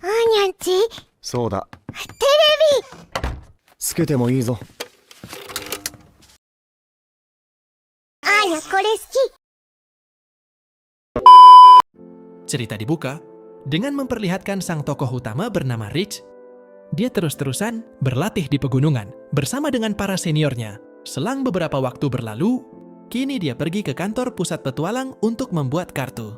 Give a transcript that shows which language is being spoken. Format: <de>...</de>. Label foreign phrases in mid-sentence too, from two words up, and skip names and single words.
<ja>にゃんちそうだ。テレビつけてもいいぞ。あやこれ好き</ja> <id>Cerita dibuka dengan memperlihatkan sang tokoh utama bernama Rich. Dia terus-terusan berlatih di pegunungan bersama dengan para seniornya. Selang beberapa waktu berlalu, kini dia pergi ke kantor pusat petualang untuk membuat kartu.</id>